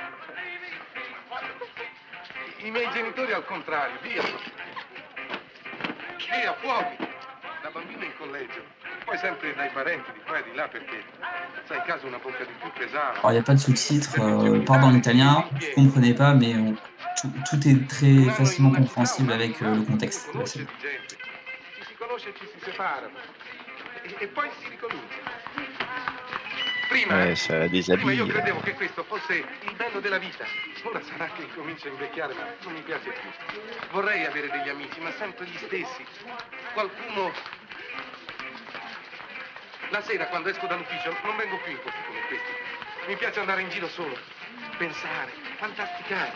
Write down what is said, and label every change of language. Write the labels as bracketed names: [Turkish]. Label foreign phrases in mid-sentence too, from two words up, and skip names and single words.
[Italian] I miei genitori al contrario, via. Via, fuori. Da bambino in collegio. Poi sempre dai parenti di qua e di là perché, sai, caso una bocca di più pesava. [French] Alors, il n'y a pas de sous-titres, pardon en italien, vous ne comprenez pas, mais tout est très facilement compréhensible avec le contexte de la scène. [Italian] Ci si conosce e ci si separa. E poi si ricomincia. [French] Ouais, ça [Italian] Prima io [French] déshabille. [Italian] credevo che questo fosse il bello della vita. Ora sarà che incomincio a invecchiare, ma non mi piace più. Vorrei avere degli amici, ma sempre gli stessi. Qualcuno... La sera, quando esco dall'ufficio, non vengo più in posti come questi. Mi piace andare in giro solo, pensare, fantasticare.